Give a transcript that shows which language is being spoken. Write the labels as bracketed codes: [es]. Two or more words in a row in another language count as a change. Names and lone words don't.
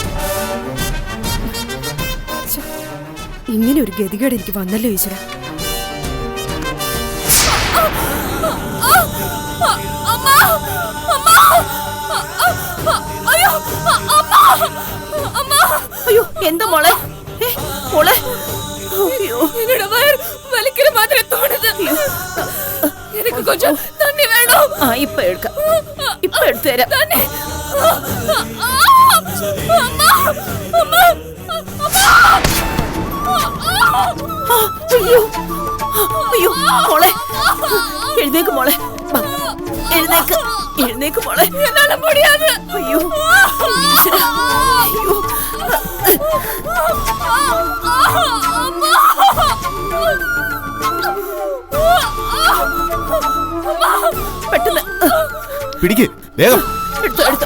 [ml] ഇങ്ങനെ ഒരു ഗതികേട് എനിക്ക് വന്നല്ലോ ഈശ്വര. അയ്യോ എന്താ മോളെ മോളെ അയ്യോ [ta] என்னோட வயிறு வலிக்கிற மாதிரி தோணுது எனக்கு கொஞ்சம் தண்ணி வேணும் [ml] ആ ഇപ്പൊ എടുക്കാം ഇപ്പൊ എടുത്തു തരാം [ta] தண்ணி [ml] അയ്യോ അയ്യോ മോളെ എഴുന്നേക്ക് മോളെ വാ, എഴുന്നേക്ക് എഴുന്നേക്ക് മോളെ [ta] என்னால முடியாது [ml] അയ്യോ ഈശ്വരാ. അയ്യോ പെട്ടെന്ന് പിടിക്ക് വേഗം എടുത്തോ എടുത്തോ